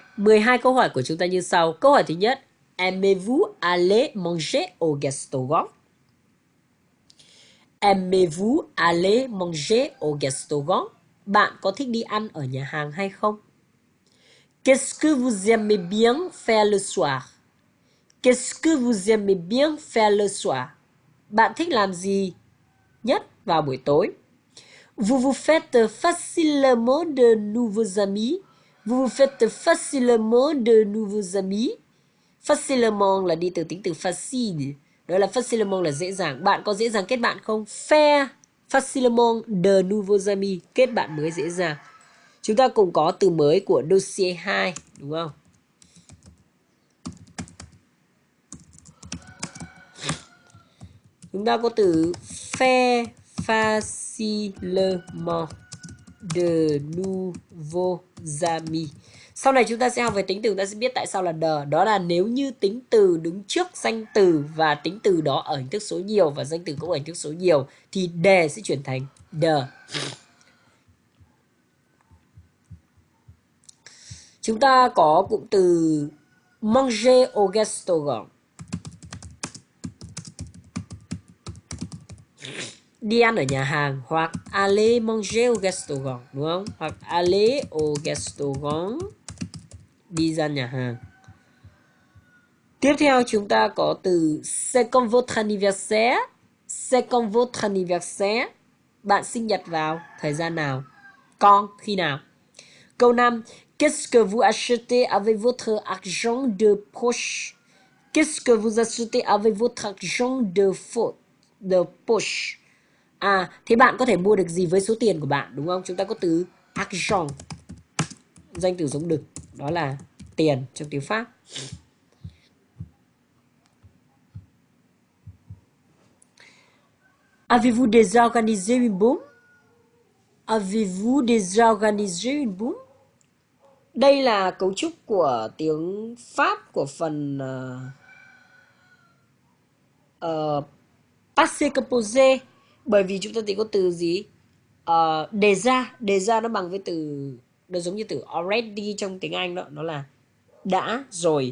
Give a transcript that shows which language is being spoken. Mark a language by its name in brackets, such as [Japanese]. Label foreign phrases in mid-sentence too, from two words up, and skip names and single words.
[Vietnamese] 12 câu hỏi của chúng ta như sau. Câu hỏi thứ nhất. [French] Aimez-vous aller manger au restaurant? Aimez-vous aller manger au restaurant? [Vietnamese] Bạn có thích đi ăn ở nhà hàng hay không? [French] Qu'est-ce que vous aimez bien faire le soir? Qu'est-ce que vous aimez bien faire le soir? [Vietnamese] Bạn thích làm gì nhất vào buổi tối? [French] Vous vous faites facilement de nouveaux amis. Vous vous faites facilement de nouveaux amis. [Vietnamese] Facilement là đi từ tính từ facile. Đó là facilement là dễ dàng. Bạn có dễ dàng kết bạn không? [French] Faire facilement de nouveaux amis. [Vietnamese] Kết bạn mới dễ dàng. Chúng ta cùng có từ mới của dossier 2, đúng không? Chúng ta có từ [French] faire facilement de nouveaux amis. [Vietnamese] Sau này chúng ta sẽ học về tính từ, chúng ta sẽ biết tại sao là de. Đó là nếu như tính từ đứng trước danh từ và tính từ đó ở hình thức số nhiều và danh từ cũng ở hình thức số nhiều thì de sẽ chuyển thành de. Chúng ta có cụm từ [French] manger au restaurant. [Vietnamese] Đi ăn ở nhà hàng hoặc [French] aller manger au restaurant, [Vietnamese] đúng không? [French] Hoặc aller au restaurant, [Vietnamese] đi ra nhà hàng. Tiếp theo chúng ta có từ [French] c'est quand votre anniversaire. C'est quand votre anniversaire. [Vietnamese] Bạn sinh nhật vào thời gian nào? Quand, khi nào? Câu 5. [French] Qu'est-ce que vous achetez avec votre argent de poche? Qu'est-ce que vous achetez avec votre argent de poche? [Vietnamese] Thế bạn có thể mua được gì với số tiền của bạn, đúng không? Chúng ta có từ argent, danh từ giống đực, đó là tiền trong tiếng Pháp. [French] Avez-vous déjà organisé une boum? Avez-vous déjà organisé une boum? [Vietnamese] Đây là cấu trúc của tiếng Pháp của phần [French] passé composé, [Vietnamese] bởi vì chúng ta thấy có từ gì? Déjà nó bằng với từ, nó giống như từ already trong tiếng Anh đó, nó là đã rồi.